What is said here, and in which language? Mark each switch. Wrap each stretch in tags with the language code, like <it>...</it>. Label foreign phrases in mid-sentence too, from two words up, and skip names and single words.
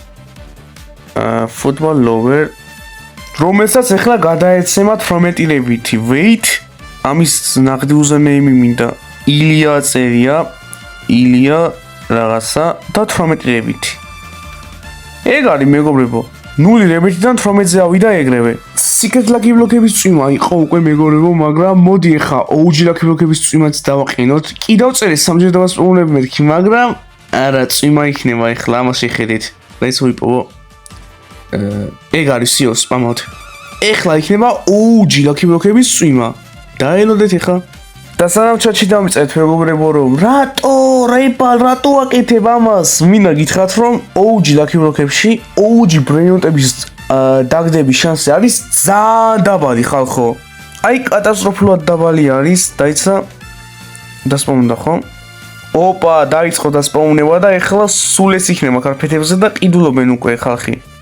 <ka>Football lover, რომელსაც ახლა გადაეცემა 18-რებითი. Wait, ამის ნახდი username მინდა. ილია წერია, ილია რაღაცა და 18-რებითი. ეგ არის მეგობრებო. 0-რებითიდან 18-ზე ავიდა ეგრევე.</ka> <en>Secret lucky block-</en> <ka>ების წვიმა იყო უკვე მეგობრებო, მაგრამ მოდი ახლა</ka> <en>OG lucky block-</en> <ka>ების წვიმაც დავაყენოთ. კიდევ წერე 3-ჯერ დავასპაუნებ მეთქი, მაგრამ არა, წვიმა იქნება ახლა, ამას შეხედეთ. Let's ვიპოვო. ეგ არის სიო სპამოთ. ეხლა იქნება</ka> <en>OG lucky block-</en> <ka>ების წვიმა. დაელოდეთ ახლა. და სანამ ჩატში დამიწერეთ მეგობრებო, რომ რატო აკეთებ ამას? მინდა გითხრათ, რომ OG lucky block-ებში OG ბრეინოტების დაგდების შანსი არის ძალიან დაბალი ხალხო. აი კატასტროფულად დაბალი არის, დაიცა დასპაუნდა ხო? ოპა, დაიწყო დასპაუნება და ეხლა სულ ეს იქნება კარპეტებზე და ყიდულობენ უკვე ხალხი.</ka>